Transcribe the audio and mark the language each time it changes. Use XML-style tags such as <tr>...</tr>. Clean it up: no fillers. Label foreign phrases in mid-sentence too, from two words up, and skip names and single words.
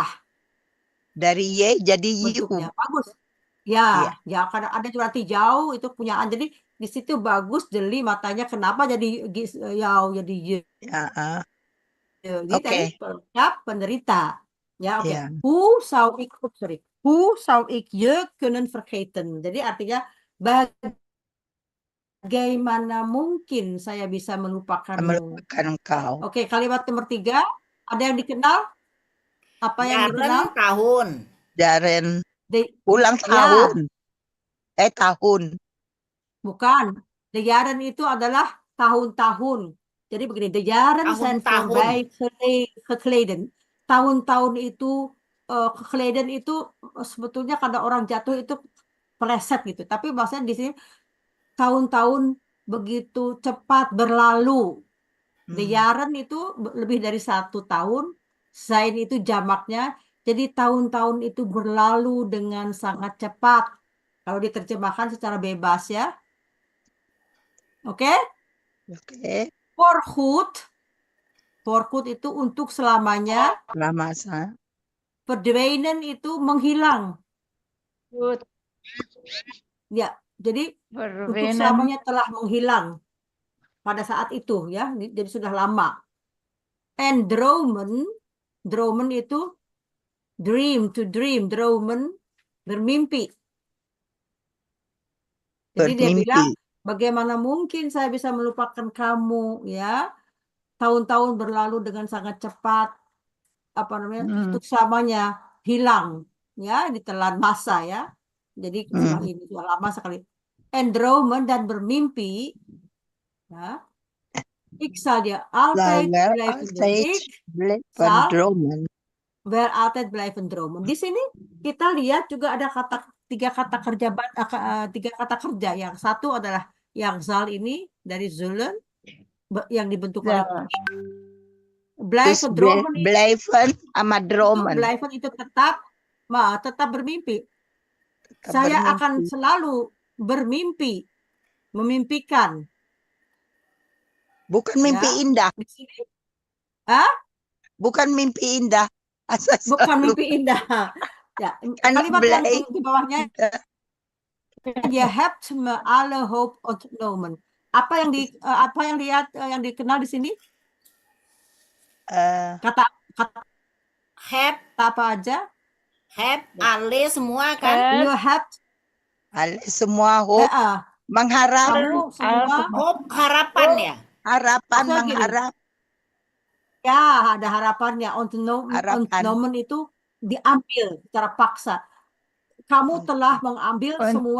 <id>Dari yay jadi you. bentuknya. Bagus. Iya. Ya, kadang ada juga nanti jauh itu punyaan. Jadi di situ bagus jeli matanya. Kenapa jadi yau jadi you? Ya, Jadi Oke. tadi pelengkap penderita. Ya, oke. Iya.</id> <nl>Hoe zou ik, hoe zou ik je kunnen vergeten?</nl> <id>Jadi artinya bagaimana mungkin saya bisa melupakanmu? Melupakan engkau. Oke, kalimat nomor 3. Ada yang dikenal? Apa yang dikenal? Jaren tahun. Jaren De- ulang Ya. tahun. Tahun. Bukan.</id> <nl>De jaren</nl> <id>itu adalah tahun-tahun. Jadi begini,</id> <nl>de jaren zijn</nl> <id>Tahun-tahun.</id> <nl>voorbij gegleden.</nl> <id>Tahun-tahun itu, gegleden itu sebetulnya kada orang jatuh itu pleset gitu. Tapi maksudnya di sini tahun-tahun begitu cepat berlalu.</id> <nl>De jaren</nl> <id>itu lebih dari 1 tahun. Zijn itu jamaknya. Jadi tahun-tahun itu berlalu dengan sangat cepat. Kalau diterjemahkan secara bebas ya. Oke? Oke. Voorgoed itu untuk selamanya. Lama saya. Verdwijnen itu menghilang. Goed. Ya, jadi untuk Verwinnen. selamanya telah menghilang pada saat itu ya. Jadi sudah lama.</id> <nl>En dromen</nl> <en>itu dream, to dream,</en> <id>dromen bermimpi. Jadi dia Bermimpi. bilang, bagaimana mungkin saya bisa melupakan kamu ya? Tahun-tahun berlalu dengan sangat cepat. Apa namanya? Untuk selamanya hilang ya, ditelan masa ya. Jadi sudah lama sekali.</id> <nl>En dromen</nl> <id>dan bermimpi ya.</id> <nl>Ik zal je altijd blijven dromen. Ik zal wel altijd blijven dromen.</nl> <id>Di sini kita lihat juga ada tiga kata kerja. Yang satu adalah yang zal ini dari zullen yang dibentuk oleh</id> <nl>blijven dromen.</nl> <id>Blijven sama dromen. Blijven itu tetap bermimpi. Saya akan selalu bermimpi, memimpikan. Bukan mimpi Ya, indah. di sini. Bukan mimpi indah. Bukan mimpi indah. Ya, kalimat yang di bawahnya.</id> <nl>Je hebt me alle hoop ontnomen.</nl> <id>Apa yang dikenal di sini? Kata Have, apa aja? have, ale semua kan?</id> <en>You have</en> <id>Ale semua hope. Mengharap, Kamu semua Hope harapan ya. harapan, maksudnya gini, mengharap, ya ada harapannya. harapan. Ontnomen itu diambil secara paksa. Kamu telah mengambil semua</id>